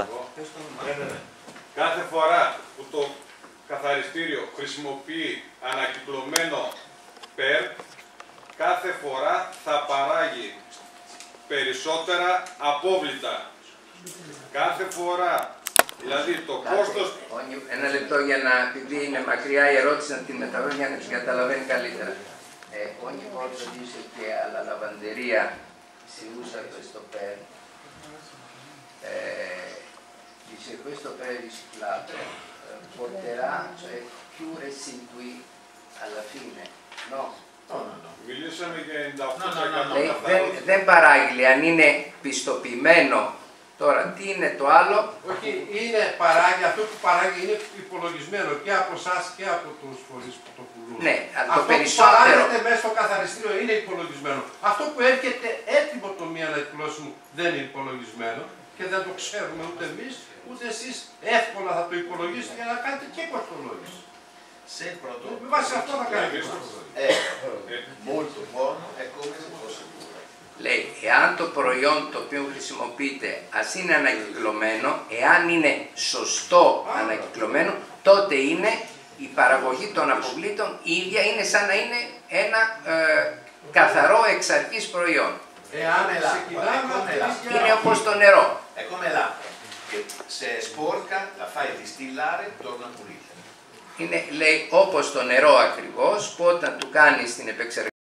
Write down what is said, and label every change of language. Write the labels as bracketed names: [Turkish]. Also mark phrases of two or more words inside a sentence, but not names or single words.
[Greek] Κάθε φορά που το καθαριστήριο χρησιμοποιεί ανακυκλωμένο ΠΕΡ, κάθε φορά θα παράγει περισσότερα απόβλητα. Κάθε φορά. Δηλαδή το κόστος... Ένα λεπτό για να, επειδή είναι μακριά η ερώτηση, να την μεταβώ για να τους καταλαβαίνει καλύτερα. [Italian] Ogni volta dice che alla lavanderia si usa questo PER, dice questo PER riciclato porterà, cioè più residui alla fine, no? [Greek] Μιλήσαμε για 98%. Δεν παράγει, αν είναι πιστοποιημένο. Τώρα, τι είναι το άλλο? Όχι, είναι παράγει, αυτό που παράγει είναι υπολογισμένο και από εσάς και από τους φορείς που το πουλούν. Ναι, αυτό το περισσότερο... που παράγεται μέσα στο καθαριστήριο είναι υπολογισμένο. Αυτό που έρχεται έτοιμο το μία ανακυκλώσιμο δεν είναι υπολογισμένο και δεν το ξέρουμε ούτε εμείς, ούτε εσείς εύκολα θα το υπολογίσετε για να κάνετε και κοστολόγηση. [Italian] Se il prodotto [Greek] Με βάση αυτό θα κάνετε [Italian] è molto buono, è come se fosse puro. [Greek] Λέει, εάν το προϊόν το οποίο χρησιμοποιείτε ας είναι ανακυκλωμένο, εάν είναι σωστό ανακυκλωμένο, τότε είναι η παραγωγή των αποβλήτων η ίδια, είναι σαν να είναι ένα καθαρό εξ αρχής προϊόν. Είναι όπως το νερό. [Italian] È come l'acqua, che se è sporca la fai distillare, torna pulita. [Greek] Είναι, λέει, όπως το νερό ακριβώς, που όταν του κάνεις την επεξεργασία